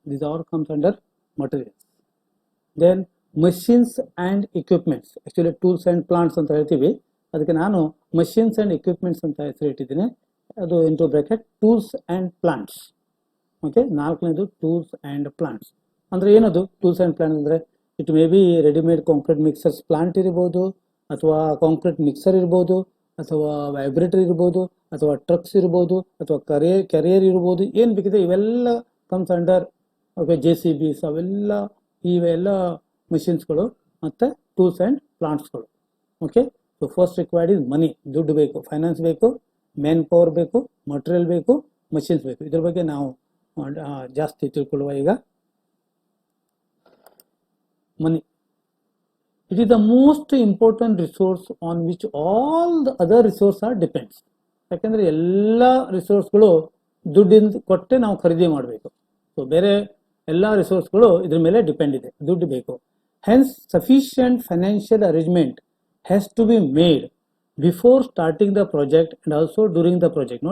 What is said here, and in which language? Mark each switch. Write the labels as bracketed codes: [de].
[en] These all comes under materials. Then machines and equipments. Actually tools and plants [kn] ಅಂತ ಹೇಳ್ತೀವಿ, ಅದಕ್ಕೆ ನಾನು machines and equipments ಅಂತ ಹೆಸರು ಇಟ್ಟಿದ್ದೀನಿ. [en] ಅದು into bracket tools and plants. Okay, ನಾಲ್ಕನೇದು tools and plants. [kn] ಅಂದ್ರೆ ಏನದು ಟೂಲ್ಸ್ ಅಂಡ್ ಪ್ಲಾಂಟ್ಸ್ ಅಂದ್ರೆ [en] it may be [kn] readymade concrete mixers plant ಇರ್ಬೋದು, ಅಥವಾ ಕಾಂಕ್ರೀಟ್ ಮಿಕ್ಸರ್ ಇರ್ಬೋದು, ಅಥವಾ ವೈಬ್ರೇಟರ್ ಇರ್ಬೋದು, ಅಥವಾ ಟ್ರಕ್ಸ್ ಇರ್ಬೋದು, ಅಥವಾ ಕೆರಿಯರ್ ಇರ್ಬೋದು, ಏನು ಬೇಕಿದೆ ಇವೆಲ್ಲ [en] Comes under. [kn] ಓಕೆ, JCBs ಇವೆಲ್ಲ ಮಿಷಿನ್ಸ್ಗಳು ಮತ್ತು tools and ಪ್ಲಾಂಟ್ಸ್ಗಳು. [en] Okay, so first required is money. [kn] ದುಡ್ಡು ಬೇಕು, ಫೈನಾನ್ಸ್ ಬೇಕು, ಮ್ಯಾನ್ ಪವರ್ ಬೇಕು, ಮಟೀರಿಯಲ್ ಬೇಕು, ಮಷಿನ್ಸ್ ಬೇಕು. ಇದ್ರ ಬಗ್ಗೆ ನಾವು ಜಾಸ್ತಿ ತಿಳ್ಕೊಳ್ಳುವ. ಈಗ money. [en] It is the most important resource on which all the other resources are depends. [kn] ಯಾಕಂದ್ರೆ ಎಲ್ಲ ರಿಸೋರ್ಸ್ಗಳು ದುಡ್ಡಿಂದ ಕೊಟ್ಟೆ ನಾವು ಖರೀದಿ ಮಾಡಬೇಕು. ಸೊ ಬೇರೆ ಎಲ್ಲ ರಿಸೋರ್ಸ್ಗಳು ಇದ್ರ ಮೇಲೆ ಡಿಪೆಂಡ್ ಇದೆ, ದುಡ್ಡು ಬೇಕು. [en] Hence sufficient financial arrangement has to be made before starting the project and also during the project.